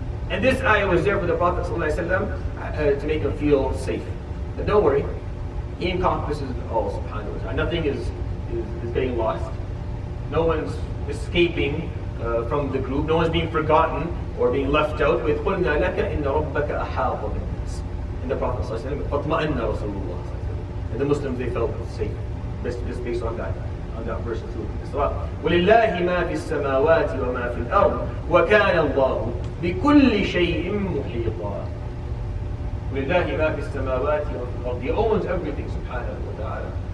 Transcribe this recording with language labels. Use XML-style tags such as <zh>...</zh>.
<en>And this ayah was there for the Prophet ﷺ to make him feel safe. But don't worry, He encompasses all subhanahu wa ta'ala. Nothing is getting lost. No one's escaping from the group. No one's being forgotten or being left out. With</en> <ar>قُلْنَا لَكَ إِنَّ رَبَّكَ أَحَاطَ بِالنَّاسِ.</ar> <en>And the Prophet ﷺ,</en> <ar>فَطْمَأَنَّ رَسُولُ اللَّهِ.</ar> <en>And the Muslims, they felt safe. Just based on that verse of Surah Al-Isra.</en> <ar>وَلِلَّهِ مَا فِي السَّمَاوَاتِ وَمَا فِي الْأَرْضِ وَكَانَ اللَّهُ بِكُلِّ شَيْءٍ مُحِيطًا. وَلِلَّهِ مَا فِي السَّمَاوَاتِ وَفِي الْأَرْضِ.</ar> <en>He owns everything subhanahu wa ta'ala.</en>